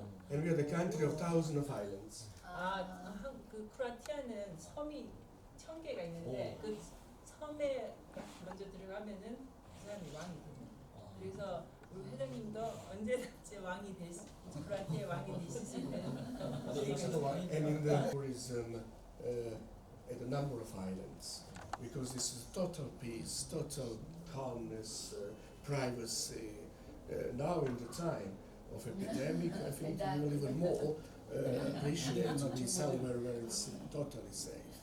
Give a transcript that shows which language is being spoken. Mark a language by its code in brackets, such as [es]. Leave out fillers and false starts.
[en] And we are the country of thousands of islands. [ko] 그 크로아티아는 섬이 1000개가 있는데 그 섬에 먼저 들어가면은 그 사람이 왕이 됩니다. 그래서 우리 회장님도 언제든지 왕이 크로아티아 왕이 되실 수 있는. [en] And in the tourism at a number of islands, because this is total peace, total calmness, privacy. Now in the time of epidemic, I think we will even more appreciate to be somewhere where it's totally safe.